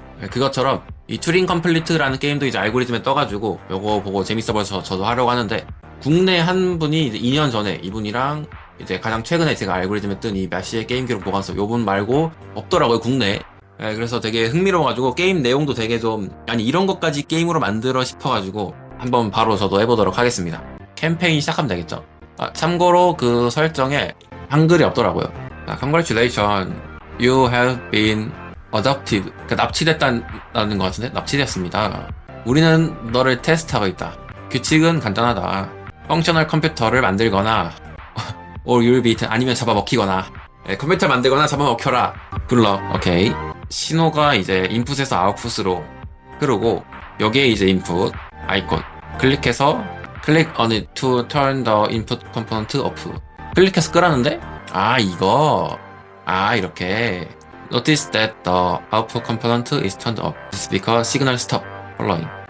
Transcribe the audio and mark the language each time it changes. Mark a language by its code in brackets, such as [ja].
[ko] 네, 그것처럼 이 튜링 컴플리트라는 게임도 이제 알고리즘에 떠가지고 요거 보고 재밌어 보여서 저도 하려고 하는데, 국내 한 분이 이제 2년 전에 이분이랑 이제 가장 최근에 제가 알고리즘에 뜬 이 메시의 게임 기록 보관서 요분 말고 없더라고요, 국내에. 네, 그래서 되게 흥미로워가지고 게임 내용도 되게 좀, 아니 이런 것까지 게임으로 만들어 싶어가지고 한번 바로 저도 해보도록 하겠습니다. 캠페인 시작하면 되겠죠. 참고로 그 설정에 한글이 없더라고요. [en] Congratulations, you have been adopted. [ko] 그러니까 납치됐다는 것 같은데? 납치됐습니다. 우리는 너를 테스트하고 있다. 규칙은 간단하다. 펑셔널 컴퓨터를 만들거나 [en] or you'll be eaten, [ko] 아니면 잡아먹히거나. 네, 컴퓨터를 만들거나 잡아먹혀라. 불러. 오케이. 신호가 이제 인풋에서 아웃풋으로 흐르고, 여기에 이제 인풋 아이콘 클릭해서 [en] click on it to turn the input component off. [ko] 클릭해서 끄라는데? 이거. 이렇게. [en] Notice that the output component is turned off. This is because signal stop flowing.